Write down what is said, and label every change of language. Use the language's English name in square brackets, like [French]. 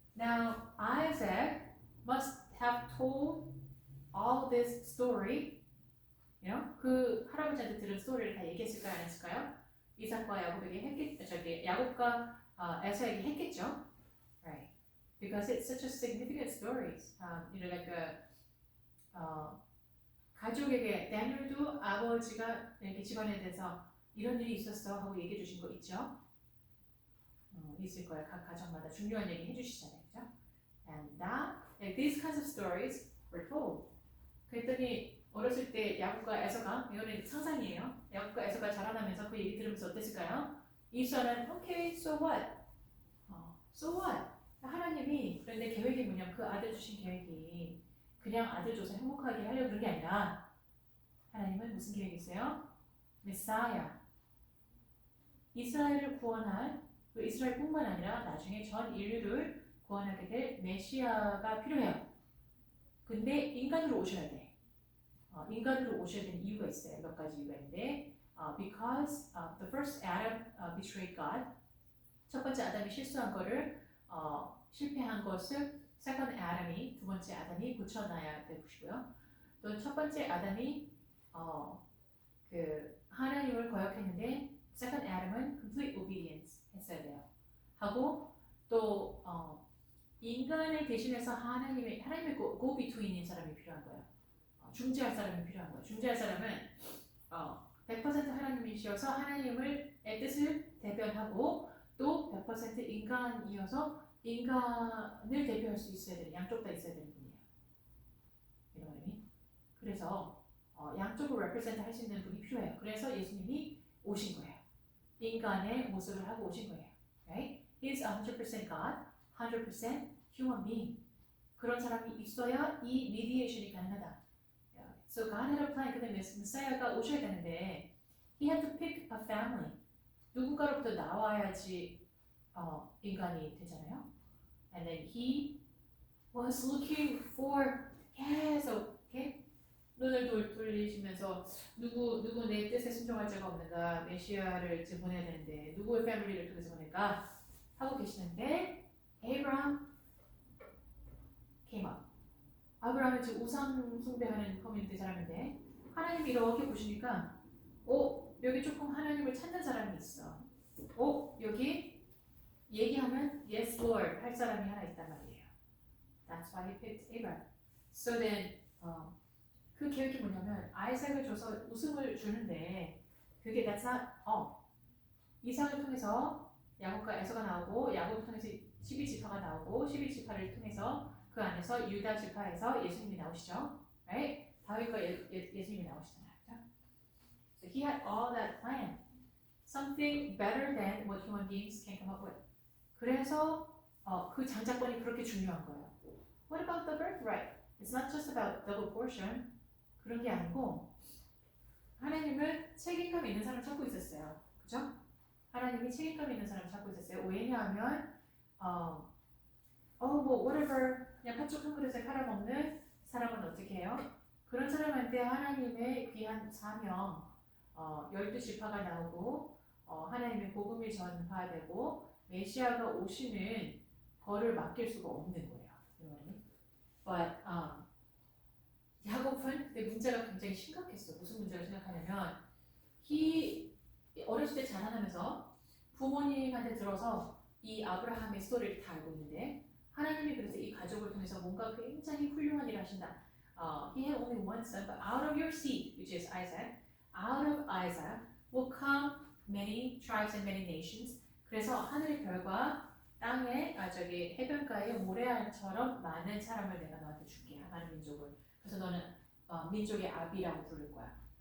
[English] Now Isaac must have told all this story. You know, [Korean] 그 할아버지한테 들은 스토리를 다 얘기했을까요, 안 했을까요? 이삭과 야곱에게 야곱과 에서에게 했겠죠, [English] right? Because it's such a significant stories. You know, [Korean] like 가족에게 다니엘도 아버지가 이렇게 집안에 대해서 이런 일이 있었어 하고 얘기해 주신 거 있죠? 있을 거예요. 각 가정마다 중요한 얘기 해주시잖아요, 그죠? [English] And that, like these kinds of stories were told. [Korean] 그랬더니 어렸을 때 야곱과 에서가, 이거는 상상이에요. 야곱과 에서가 자라나면서 그 얘기 들으면서 어땠을까요? [English] 이스라엘은 okay, so what? So what? [Korean] 하나님이 그런데 계획이 뭐냐면 그 아들 주신 계획이 그냥 아들 줘서 행복하게 하려고 그런 게 아니라 하나님은 무슨 계획이 있어요? 메사야. 이스라엘을 구원할, 그 이스라엘뿐만 아니라 나중에 전 인류를 구원하게 될 메시아가 필요해요. 근데 인간으로 오셔야 돼. 인간으로 오셔야 되는 이유가 있어요. 몇 가지 이유가 있는데 [English] because the first Adam betrayed God. [Korean] 첫 번째 아담이 실수한 거를 실패한 것을 [English] second Adam [Korean] 이, 두 번째 아담이 고쳐놔야 되고요. 또 첫 번째 아담이 그 하나님을 거역했는데 [English] second Adam [Korean] 은 [English] complete obedience [Korean] 했어야 돼요. 하고 또 인간을 대신해서 하나님의 go between인 사람이 필요한 거예요. 중재할 사람이 필요한 거예요. 중재할 사람은 100% 하나님이셔서 하나님의 뜻을 대변하고 또 100% 인간이어서 인간을 대표할 수 있어야 되는, 양쪽 다 있어야 되는 분이에요. 이런 그래서 양쪽을 represent 할 수 있는 분이 필요해요. 그래서 예수님이 오신 거예요. 인간의 모습을 하고 오신 거예요. [English] Right? He's 100% God, 100% human being. [Korean] 그런 사람이 있어야 이 mediation이 가능하다. [English] So God had a plan. [Korean] 근데 메시아가 오셔야 되는데 [English] He had to pick a family. [Korean] 누군가로부터 나와야지 인간이 되잖아요. [English] And then He was looking for [Korean] 계속 이렇게 눈을 돌리시면서 누구 내 뜻에 순종할 자가 없는가, 메시아를 지금 보내야 되는데 누구의 패밀리를 통해서 보낼까 하고 계시는데 [English] Abraham came up. [Korean] 아브라함은 지금 우상 숭배하는 커뮤니티 사람인데 하나님이 이렇게 보시니까 여기 조금 하나님을 찾는 사람이 있어. 여기 얘기하면 [English] yes Lord [Korean] 할 사람이 하나 있단 말이에요. [English] That's why he picked Abraham. So then [Korean] 그 계획이 뭐냐면 아이삭을 줘서 웃음을 주는데 그게 [English] that's not all. [Korean] 이삭을 통해서 야곱과 에서가 나오고 야곱을 통해서 12지파가 나오고 12지파를 통해서 그 안에서 유다 지파에서 예수님이 나오시죠. [English] Right? [Korean] 다윗과 예수님이 나오시잖아요. 그렇죠? [English] So So he had all that plan. Something better than what human beings can come up with. [Korean] 그래서 그 장자권이 그렇게 중요한 거예요. [English] What about the birthright? It's not just about double portion. [Korean] 그런 게 아니고 하나님은 책임감 있는 사람 찾고 있었어요. 그죠? 하나님이 책임감 있는 사람 찾고 있었어요. 왜냐하면 뭐 whatever 그냥 팥죽 한 그릇에 팔아먹는 사람은 어떻게 해요? 그런 사람한테 하나님의 귀한 사명 12지파가 나오고 하나님의 복음이 전파되고 메시아가 오시는 거를 맡길 수가 없는 거예요. [English] But [Korean] 야곱은 근데 문제가 굉장히 심각했어. 무슨 문제가 심각하냐면 어렸을 때 자라나면서 부모님한테 들어서 이 아브라함의 스토리를 다 알고 있는데 하나님이 그래서 이 가족을 통해서 뭔가 굉장히 훌륭한 일을 하신다. [English] He had only one son, but out of your seed, which is Isaac, out of Isaac will come many tribes and many nations. [Korean] 그래서 하늘의 별과 땅의 저기 해변가의 모래알처럼 많은 사람을 내가 너한테 줄게. 많은 민족을. 그래서 너는 민족의 아비라고 부를 거야.